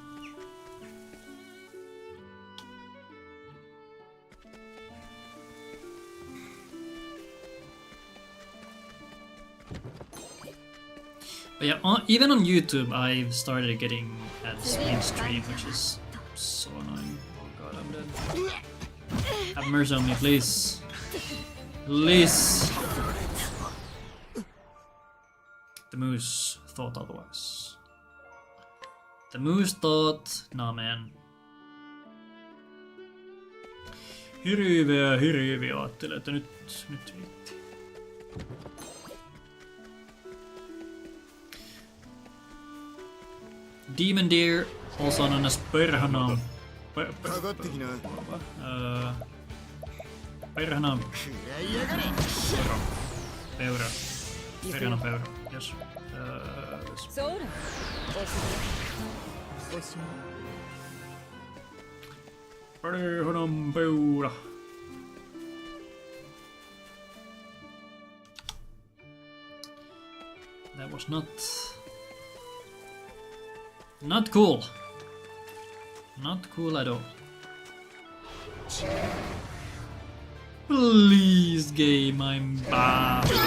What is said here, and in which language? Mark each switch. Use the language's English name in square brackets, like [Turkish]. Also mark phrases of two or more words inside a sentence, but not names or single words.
[English] But yeah, even on YouTube, I've started getting ads in stream, which is so annoying. Oh god, I'm dead. Have mercy on me, please. Please. The moose thought otherwise. The moose thought, nah man. [Finnish] Hirviä, ajattelin, että nyt riitti. [English] Demon deer, also known as perhana. [Finnish] Perhana. Peura. Perhana peura. Yes. Perhana peura. [English] That was not cool. Not cool at all. Please, game, I'm bad.